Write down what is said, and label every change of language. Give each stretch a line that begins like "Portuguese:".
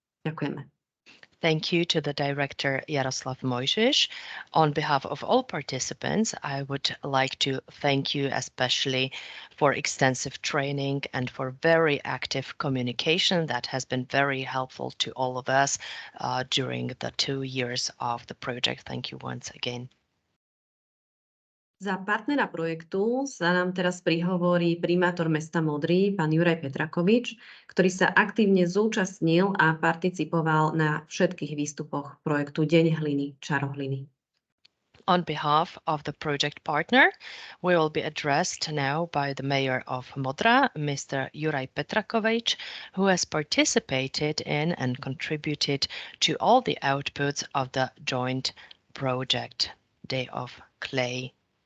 Slovak: Ďakujeme.
English: Thank you to the director Jaroslav Mojžiš. On behalf of all participants, I would like to thank you especially for extensive training and for very active communication that has been very helpful to all of us during the 2 years of the project. Thank you once again.
Slovak: Za partnera projektu sa nám teraz prihovorí primátor mesta Modry, pán Juraj Petrakovič, ktorý sa aktívne zúčastnil a participoval na všetkých výstupoch projektu Deň hliny, Čaro hliny.
English: On behalf of the project partner, we will be addressed now by the mayor of Modra, Mr. Juraj Petrakovič, who has participated in and contributed to all the outputs of the joint project, Day of Clay.